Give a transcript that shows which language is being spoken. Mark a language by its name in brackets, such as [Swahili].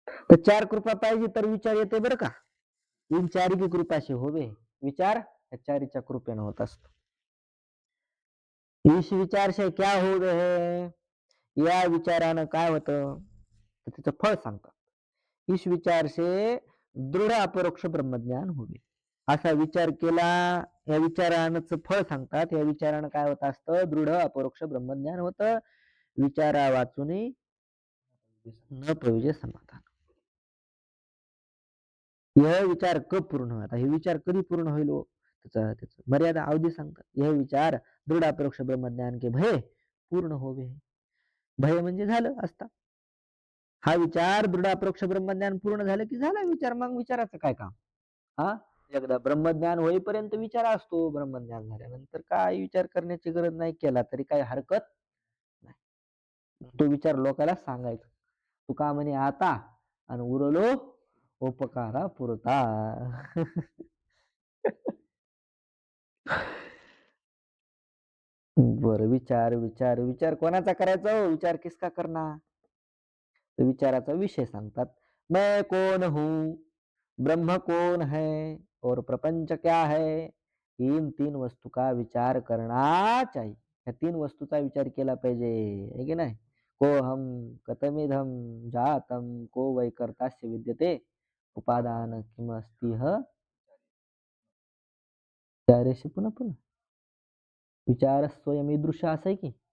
[Marathi] तर 4 कृपा पाहिजे तर विचार येते बरं का. [Hindi] इन चारी की कृपा से होवे, [Marathi] विचार या चारीच्या कृपेनं होत असतो. [Hindi] इस विचार से क्या हो है, [Marathi] या विचारानं काय होतं, त्याचं फळ सांगतात. [Hindi] इस विचार से दृढ अपरोक्ष ब्रह्मज्ञान होवे. [Marathi] असा विचार केला, या विचारानं फळ सांगतात. या विचारानं काय होत असतं, दृढ अपरोक्ष ब्रह्मज्ञान होतं. विचारा वाचून न प्रयोजे समाधान. [Hindi] यह विचार कब पूर्ण होता, [Marathi] हे विचार कधी पूर्ण होईल, त्याचं मर्यादा अवधी सांगतात. [Hindi] यह विचार दृढ अपरोक्ष ब्रह्मज्ञान के भय पूर्ण होवे. [Marathi] भय म्हणजे झालं असता. हा विचार दृढ अपरोक्ष ब्रह्मज्ञान पूर्ण झालं की झाला विचार, मग विचाराचं काय काम. हा, एकदा ब्रह्मज्ञान होईपर्यंत विचार असतो, ब्रह्मज्ञान झाल्यानंतर काय विचार करण्याची गरज नाही, केला तरी काही हरकत नाही. तो विचार लोकांना सांगायचा. तुका म्हणे आता आणि उरलो उपकारा पुरता. बर, विचार विचार विचार कोणाचा करायचा हो, [Hindi] विचार किसका करना, [Marathi] तो विचाराचा विषय सांगतात. [Hindi] मैं कौन हूँ, ब्रह्म कौन है और प्रपंच क्या है, इन 3 वस्तू का विचार करना चाहिए. [Marathi] या 3 वस्तूचा विचार केला पाहिजे, है की नाही. [Sanskrit] को हम कथमिदम जातम को वै कर्तास्य विद्यते उपादान किमस्ति ह, [Marathi] विचारेशी पुन्हा पुन्हा विचार स्वयं ईदृश असं आहे की.